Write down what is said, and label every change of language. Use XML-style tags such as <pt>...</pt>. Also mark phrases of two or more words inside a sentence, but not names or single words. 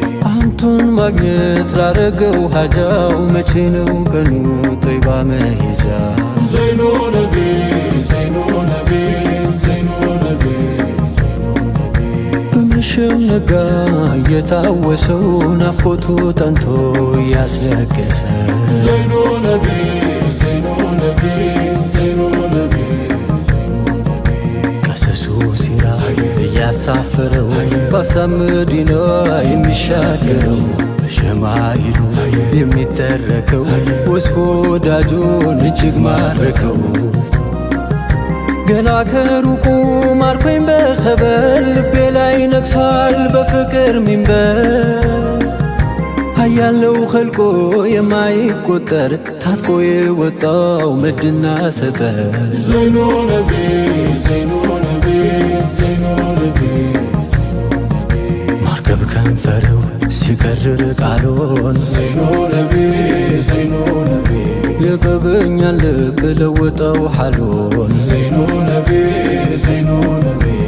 <am>አንቱን ማግኘት ላረገው ሀጃው መቼ ነው ቀኑ ጦይባ መሄጃ?</am> <ar>زين نبي፣ زين نبي፣ زين نبي፣ زين نبي።</ar> <am>በመሸም ነጋ እየታወሰው ናፍቆቱ ጠንቶ እያስለቀሰ።</am> <ar>زين نبي፣ زين نبي፣ زين نبي፣ زين نبي።</ar> <am>ቀሰሱ ሱሲራ እያሳፈረው በአሳብ መዲና የሚሻገረው በሸማይሉ የሚተረከው ወስፎ ወዳጁን እጅግ ማረከው። ገና ከሩቁ ማርኮኝ በኸበር ልቤ ላይ ነግሷል በፍቅር ሚንበር። ኃያል ነው ኸልቆ የማይቆጠር ታጥቆ የወጣው ምድና ሰጠ</am> <ar>زين نبي፣ زين نبي፣ زين نبي።</ar> <am>ማርገብ ከንፈሬው ሲከርር ቃሉን</am> <ar>زين نبي፣ زين نبي።</ar> <am>የቀበኛን ልብ ለወጠው ሓሉን</am> <ar>زين نبي፣ زين نبي።</ar>